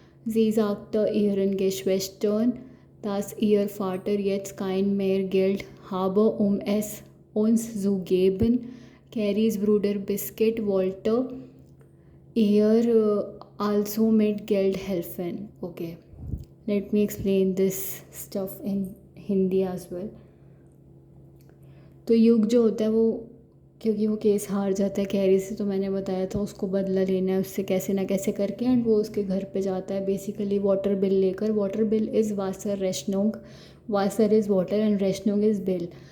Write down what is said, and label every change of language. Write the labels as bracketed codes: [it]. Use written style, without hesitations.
[de] Sie sagte ihren Geschwistern, dass ihr Vater jetzt kein mehr Geld habe, es uns zu geben. Carries Bruder Biscuit wollte ihr also mit Geld helfen. [en] Okay, let me explain this stuff in Hindi as well. [hi] तो युग जो होता है वो, क्योंकि वो case हार जाता है कैरी से, तो मैंने बताया था उसको बदला लेना है उससे कैसे ना कैसे करके, एंड वो उसके घर पे जाता है बेसिकली वाटर बिल लेकर. [en] water bill is [de] वासर रेशनोंग. [en] वासर is water and रेशनोंग is bill.